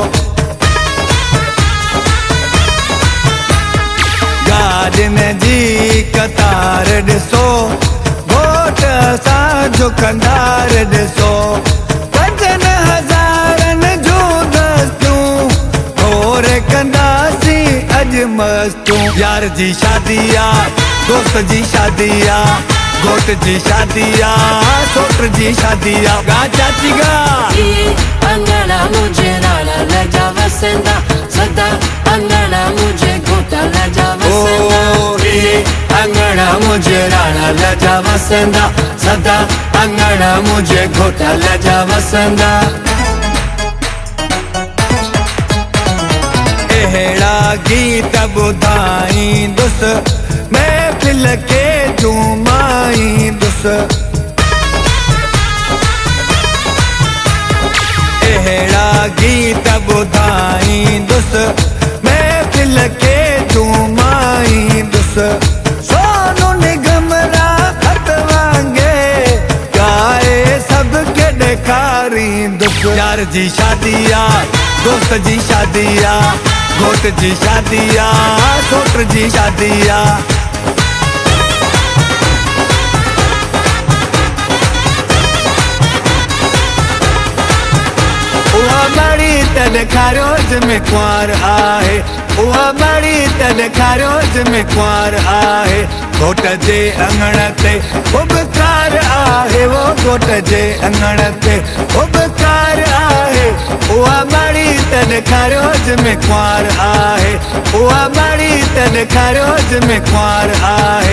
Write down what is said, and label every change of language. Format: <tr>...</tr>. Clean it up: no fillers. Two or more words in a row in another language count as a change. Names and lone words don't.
<sd>गाॾिन जी कतार ॾिसो वोट सां झुकंदार ॾिसो। 5,000 जूं दस्तूं और कंदासीं अॼु मस्तूं। यार जी शादी आ दोस्त जी शादी आ घोट जी शादी आ सोट जी शादी आ। गा चाची गा</sd> <skr>ये अंगड़ा मुझे राणा लजा वसंदा सदा अंगड़ा मुझे घोटा लजा वसंदा। ये अंगड़ा मुझे राणा लजा वसंदा सदा अंगड़ा मुझे घोटा लजा वसंदा।</skr> <sd>अहिड़ा गीत ॿुधाईंदुसि महफ़िल खे झूमाईंदुसि। अहिड़ा गीत ॿुधाईंदुसि महफ़िल खे झूमाईंदुसि। सोनू निगम राहत वांगे गाए सभ खे ॾेखारींदुसि। यार जी शादी आ दोस्त जी शादी आ घोट जी शादी आ सोट जी शादी आ। उहा बड़ी त ॾेखारियो जिमें कुंवार आहे उहा बड़ी त ॾेखारियो जिमें कुंवार आहे। घोट जे अंगण ते उबकार आहे वो घोट जे अंगण ते उबकार आहे। उहा बड़ी त ॾेखारियो जिमें कुंवार आहे उहा बड़ी त ॾेखारियो जिमें कुंवार आहे।</sd>